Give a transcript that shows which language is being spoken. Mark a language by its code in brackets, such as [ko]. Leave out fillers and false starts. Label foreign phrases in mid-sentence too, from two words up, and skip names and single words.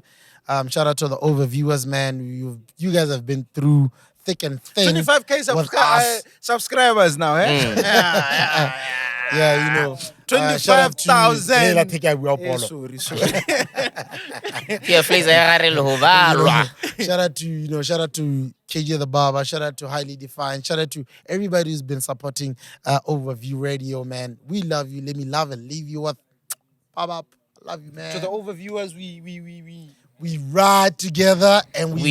[en] Shout out to the overviewers, man. You guys have been through thick and thin. 25K with us. subscribers now, eh? Yeah, you know. 25,000. Yeah, take care, we all follow. Sorry. Yeah, [st] Flazer, ya gare le ho balwa. [en] Shout out to KJ the Barber. Shout out to Highly Defined. Shout out to everybody who's been supporting Overview Radio, man. We love you. Let me love and leave you with pop up. I love you, man. To the overviewers, We ride together and we